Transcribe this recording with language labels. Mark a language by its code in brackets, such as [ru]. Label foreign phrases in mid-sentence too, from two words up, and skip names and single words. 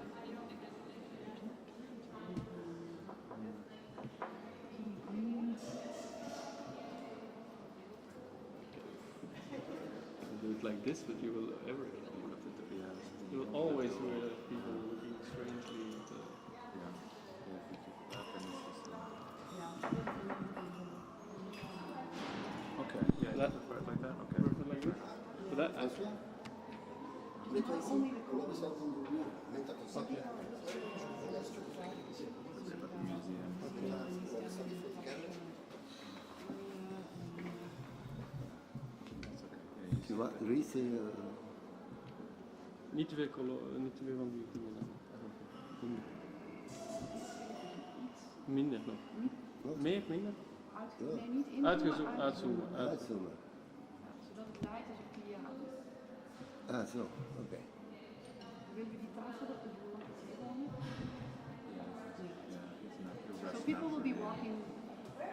[en] You do it like this, but you will ever. You will always hear people looking strangely at the. Okay, yeah, That- you prefer it like that? Okay. Perfect like this. But that, [nl] François? Met wat zien? Omdat we zelf in de muur. Met dat ons zakje. [fr] Tu vois, lui c'est... [nl] niet te veel niet te veel van die dingen dan. Minder nog. Meer, minder? nee, niet in. Uitgezoomd, uitzoomen. Uitzoomen. Zodat het draait als een piano. Ah, zo, oké. Willen we die tafel op de vloer? [en] Yeah, So people will be walking